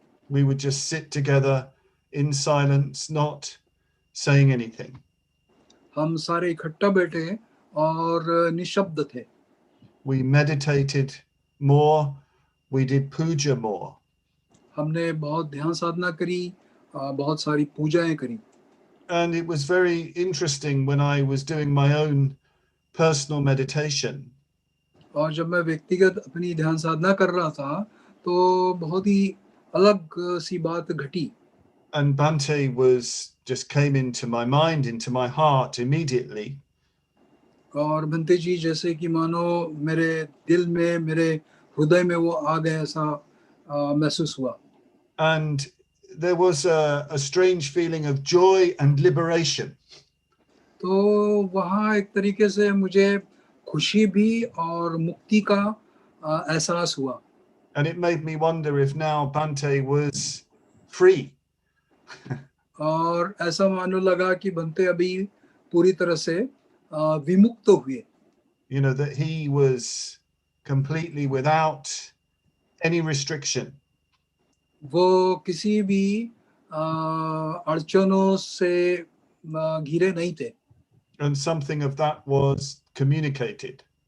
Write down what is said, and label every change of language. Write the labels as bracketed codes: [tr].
[en] We would just sit together in silence, not saying anything. [hi] हम सारे इकट्ठा बैठे और निशब्द थे. [en] We meditated more. We did puja more. [hi] हमने बहुत ध्यान साधना करी, बहुत सारी पूजाएं करी. [en] And it was very interesting when I was doing my own personal meditation. [hi] और जब मैं व्यक्तिगत अपनी ध्यान साधना कर रहा था, तो बहुत ही अलग सी बात घटी. [en] And Bhante just came into my mind, into my heart immediately. [hi] और भंते जी जैसे कि मानो मेरे दिल में, मेरे हृदय में वो आ गए ऐसा महसूस हुआ. [en] And there was a strange feeling of joy and liberation. [hi] तो वहाँ एक तरीके से मुझे खुशी भी और मुक्ति का एहसास हुआ. [en] And it made me wonder if now Bhante was free. [hi] और ऐसा मानो लगा कि भंते अभी पूरी तरह से विमुक्त हुए. [en] That he was completely without any restriction. [hi] वो किसी भी अड़चनों से घिरे नहीं थे. [en] And something of that was communicated.